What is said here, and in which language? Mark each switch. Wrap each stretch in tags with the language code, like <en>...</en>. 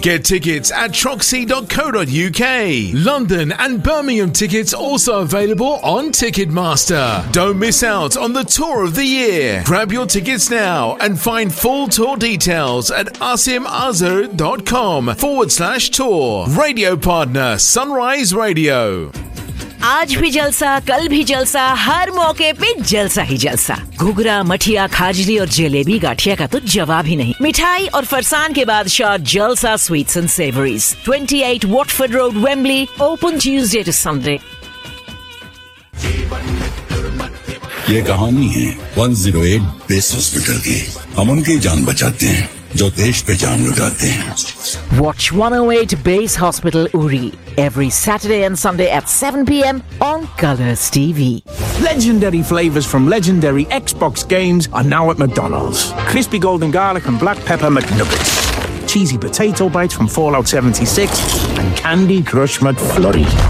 <en>Get tickets at troxy.co.uk. London and Birmingham tickets also available on Ticketmaster. Don't miss out on the tour of the year. Grab your tickets now and find full tour details at asimazhar.com/tour. Radio partner Sunrise Radio.</en> <hi>आज भी जलसा, कल भी जलसा, हर मौके पे जलसा ही जलसा। घुघरा, मठिया, खाजली और जलेबी गाठिया का तो जवाब ही नहीं। मिठाई और फरसान के बाद शॉट जलसा sweets and savouries.</hi> <en>28 Watford road, Wembley. Open Tuesday to Sunday.</en> <hi>ये कहानी है 108 बेस हॉस्पिटल की। हम उनकी जान बचाते हैं जो देश पे जान लगाते हैं।</hi> <en>Watch 108 Base Hospital Uri every Saturday and Sunday at 7 PM on Colors TV. Legendary flavors from legendary Xbox games are now at McDonald's. Crispy golden garlic and black pepper McNuggets. Cheesy potato bites from Fallout 76 and Candy Crush McFlurry.</en>